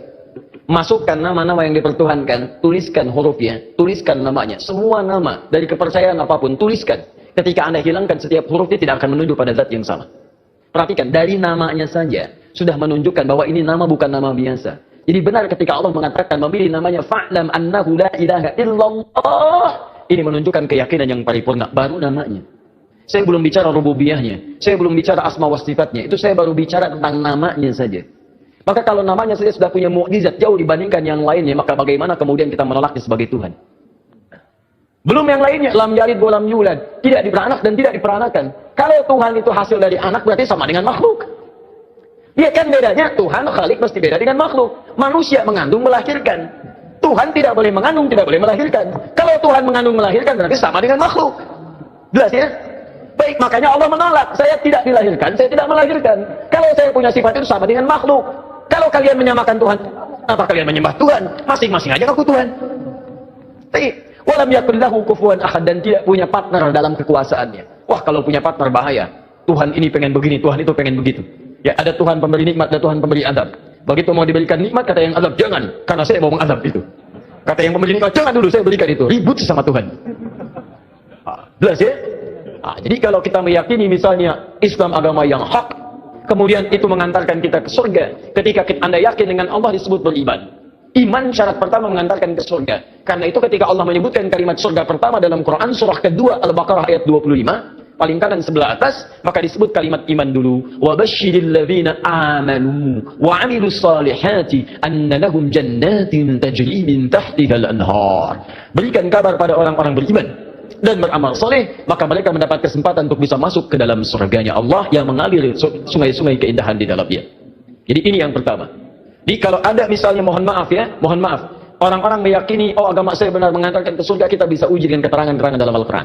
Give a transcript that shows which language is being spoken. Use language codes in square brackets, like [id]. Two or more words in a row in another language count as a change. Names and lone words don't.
[id] Masukkan nama-nama yang dipertuhankan, tuliskan hurufnya, tuliskan namanya. Semua nama dari kepercayaan apapun, tuliskan. Ketika Anda hilangkan setiap hurufnya tidak akan menunjuk pada zat yang sama. Perhatikan, dari namanya saja sudah menunjukkan bahwa ini nama bukan nama biasa. Jadi benar ketika Allah mengatakan memilih namanya [ar] فاعلم أنه لا إله إلا الله. [id] Ini menunjukkan keyakinan yang paripurna. Baru namanya. Saya belum bicara rububiyahnya. Saya belum bicara asma wa sifatnya. Itu saya baru bicara tentang namanya saja. Maka kalau namanya saja sudah punya mukjizat jauh dibandingkan yang lainnya, maka bagaimana kemudian kita menolaknya sebagai Tuhan? Belum yang lainnya. [ar] لم يلد ولم يولد. [id] Tidak diperanak dan tidak diperanakan. Kalau Tuhan itu hasil dari anak berarti sama dengan makhluk. Dia kan bedanya, Tuhan Khalik mesti beda dengan makhluk. Manusia mengandung melahirkan. Tuhan tidak boleh mengandung, tidak boleh melahirkan. Kalau Tuhan mengandung melahirkan berarti sama dengan makhluk. Jelas ya? Baik, makanya Allah menolak. Saya tidak dilahirkan, saya tidak melahirkan. Kalau saya punya sifat itu sama dengan makhluk. Kalau kalian menyamakan Tuhan, apa kalian menyembah Tuhan? Masing-masing aja aku Tuhan. Baik. [ar] ولم يكن له كفوا أحد, [id] dan tidak punya partner dalam kekuasaannya. Wah, kalau punya partner bahaya. Tuhan ini pengen begini, Tuhan itu pengen begitu. Ya, ada Tuhan pemberi nikmat, ada Tuhan pemberi azab. Begitu mau diberikan nikmat, kata yang azab, jangan, karena saya mau mengazab itu. Kata yang pemberi nikmat, jangan dulu, saya berikan itu. Ribut sama Tuhan. Jelas ya? Jadi kalau kita meyakini misalnya Islam agama yang hak, kemudian itu mengantarkan kita ke surga. Ketika Anda yakin dengan Allah disebut beriman. Iman syarat pertama mengantarkan ke surga. Karena itu ketika Allah menyebutkan kalimat surga pertama dalam Quran surah kedua Al-Baqarah ayat 25, paling kanan sebelah atas, maka disebut kalimat iman dulu. [ar] وبشر الذين آمنوا وعملوا الصالحات أن لهم جنات تجري من تحتها الأنهار. [id] Berikan kabar pada orang-orang beriman dan beramal saleh, maka mereka mendapat kesempatan untuk bisa masuk ke dalam surganya Allah yang mengalir sungai-sungai keindahan di dalamnya. Jadi ini yang pertama. Jadi kalau ada misalnya, mohon maaf ya, mohon maaf, orang-orang meyakini, oh agama saya benar mengantarkan ke surga, kita bisa uji dengan keterangan-keterangan dalam Al-Quran.